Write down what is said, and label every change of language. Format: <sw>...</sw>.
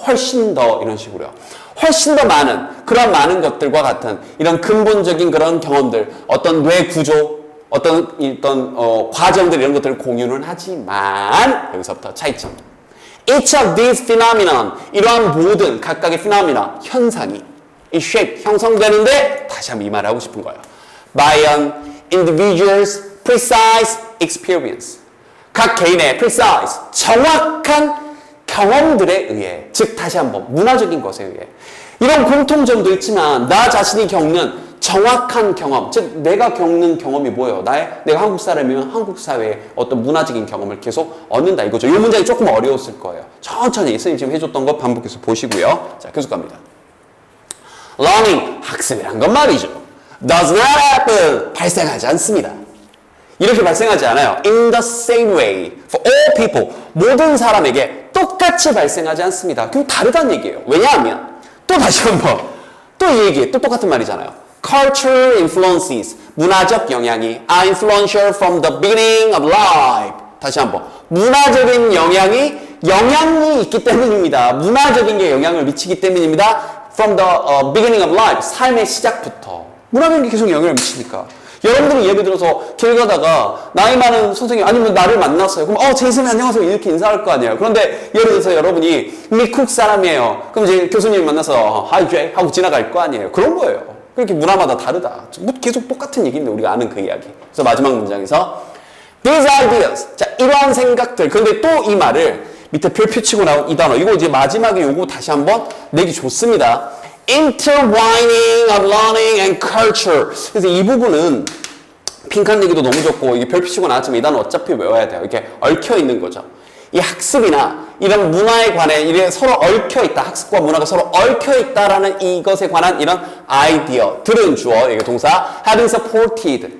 <ko>훨씬 더 이런 식으로요. 훨씬 더 많은, 그런 많은 것들과 같은 이런 근본적인 그런 경험들, 어떤 뇌 구조, 어떤 과정들 이런 것들을 공유는 하지만 여기서부터 차이점.</ko> <en>Each of these phenomenon,</en> <ko>이러한 모든 각각의 phenomena, 현상이 이 shape, 형성되는데 다시 한번 이 말을 하고 싶은 거예요.</ko> <en>By an individual's precise experience.</en> <ko>각 개인의 precise, 정확한 경험들에 의해, 즉 다시 한번 문화적인 것에 의해 이런 공통점도 있지만 나 자신이 겪는 정확한 경험, 즉 내가 겪는 경험이 뭐예요? 내가 한국 사람이면 한국 사회의 어떤 문화적인 경험을 계속 얻는다 이거죠. 이 문장이 조금 어려웠을 거예요. 천천히 선생님 지금 해줬던 거 반복해서 보시고요. 자, 계속 갑니다. Learning, 학습이란 건 말이죠.</ko> <en>does not happen.</en> <ko>발생하지 않습니다. 이렇게 발생하지 않아요.</ko> <en>In the same way for all people.</en> <ko>모든 사람에게 똑같이 발생하지 않습니다. 그럼 다르다는 얘기예요. 왜냐하면 또 다시 한번 또 이 얘기 또 똑같은 말이잖아요.</ko> <en>Cultural influences.</en> <ko>문화적 영향이</ko> <en>are influential from the beginning of life.</en> <ko>다시 한번 문화적인 영향이 있기 때문입니다. 문화적인 게 영향을 미치기 때문입니다.</ko> <en>From the beginning of life.</en> <ko>삶의 시작부터. 문화적인 게 계속 영향을 미치니까. 여러분들이 예를 들어서 길 가다가 나이 많은 선생님 아니면 나를 만났어요. 그럼 제이슨님 안녕하세요 이렇게 인사할 거 아니에요. 그런데 예를 들어서 여러분이 미국 사람이에요. 그럼 이제 교수님 만나서</ko> <en>Hi Jay</en> <ko>하고 지나갈 거 아니에요. 그런 거예요. 그렇게 문화마다 다르다. 뭐 계속 똑같은 얘기인데 우리가 아는 그 이야기. 그래서 마지막 문장에서</ko> <en>These ideas.</en> <ko>자, 이러한 생각들. 그런데 또 이 말을 밑에 별표 치고 나온 이 단어. 이거 이제 마지막에 요거 다시 한번 내기 좋습니다.</ko> <en>Intertwining of learning and culture.</en> <ko>그래서 이 부분은 핑크한 얘기도 너무 좋고 이게 별표 치고 나왔지만 이 단어 어차피 외워야 돼요. 이렇게 얽혀 있는 거죠. 이 학습이나 이런 문화에 관해 이게 서로 얽혀 있다. 학습과 문화가 서로 얽혀 있다라는 이것에 관한 이런 아이디어들은 주어 이게 동사</ko> <en>having supported.</en>